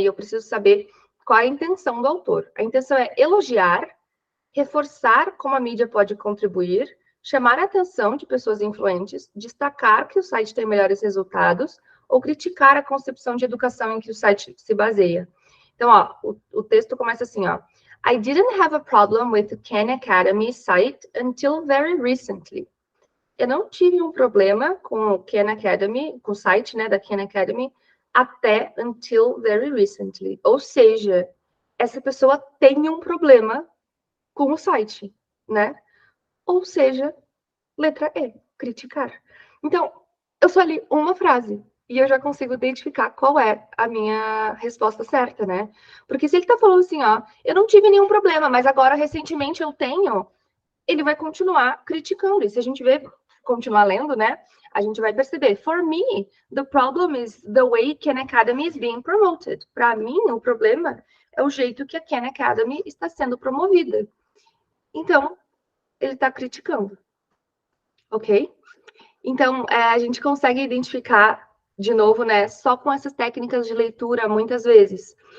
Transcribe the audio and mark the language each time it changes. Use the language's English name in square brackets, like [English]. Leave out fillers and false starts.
[Portuguese] E eu preciso saber qual é a intenção do autor. A intenção é elogiar, reforçar como a mídia pode contribuir, chamar a atenção de pessoas influentes, destacar que o site tem melhores resultados ou criticar a concepção de educação em que o site se baseia. Então, ó, o texto começa assim, ó. [English] I didn't have a problem with the Khan Academy site until very recently. [Portuguese] Eu não tive um problema com o Khan Academy, com o site, né, da Khan Academy, até [English] until very recently. [Portuguese] Ou seja, essa pessoa tem um problema com o site, né? Ou seja, letra E, criticar. Então, eu só li uma frase e eu já consigo identificar qual é a minha resposta certa, né? Porque se ele tá falando assim, ó, eu não tive nenhum problema, mas agora recentemente eu tenho, ele vai continuar criticando. E se a gente continuar lendo, né? A gente vai perceber. [English] For me, the problem is the way Khan Academy is being promoted. [Portuguese] Para mim, o problema é o jeito que a Khan Academy está sendo promovida. Então, ele está criticando. Ok? Então, a gente consegue identificar, de novo, né, só com essas técnicas de leitura, muitas vezes.